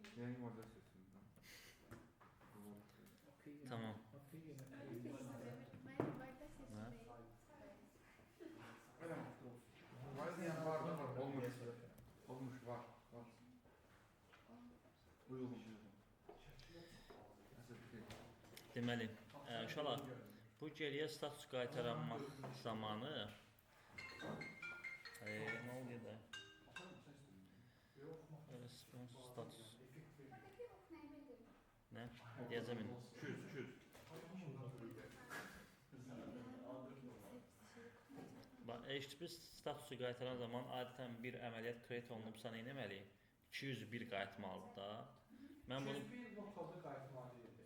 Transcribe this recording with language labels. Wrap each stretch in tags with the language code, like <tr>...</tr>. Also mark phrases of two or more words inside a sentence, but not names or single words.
<az>Yani orada sözüm. Tamam. Mən validasiya üçündəyik. Var yani var da var. Olmuş. Olmuş var. Var. Uygun. Deməli, uşaqlar, bu geriyə status qaytarmaq zamanı nə oluyor da?</az> <en>Response status.</en> <tr>Buradaki ok neyi bildirir?</tr> <az>Nə? Deyəcəm indi. Çüz. Bax, HTTP statusu qaytaran zaman adətən bir əməliyyat create olunubsa nə etməliyik? 201 qayıtmalıdır da. Mən bunu 201 lokalda qayıtmalı idi.</az>